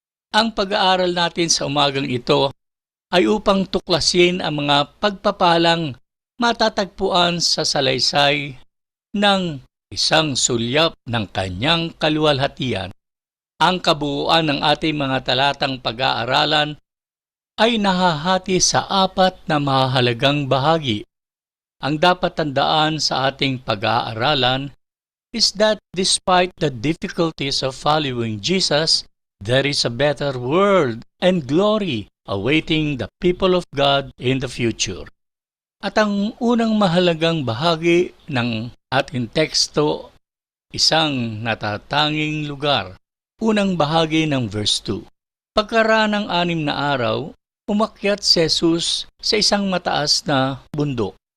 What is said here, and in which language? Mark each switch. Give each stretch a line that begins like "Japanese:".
Filipino: Ang pag-aaral natin sa umagang ito ay upang tuklasin ang mga pagpapalang matatagpuan sa salaysay ng isang sulyap ng kanyang kaluwalhatian. Ang kabuuan ng ating mga talatang pag-aaralan ay nahahati sa 4 na mahalagang bahagi. Ang dapat tandaan sa ating pag-aaralan
English: is that despite the difficulties of following Jesus, there is a better world and glory awaiting the people of God in the future.
Filipino: At ang unang mahalagang bahagi ng ating teksto, isang natatanging lugar. Unang bahagi ng verse 2. Pagkaraan ng 6 na araw, umakyat si Jesus sa isang mataas na bundok.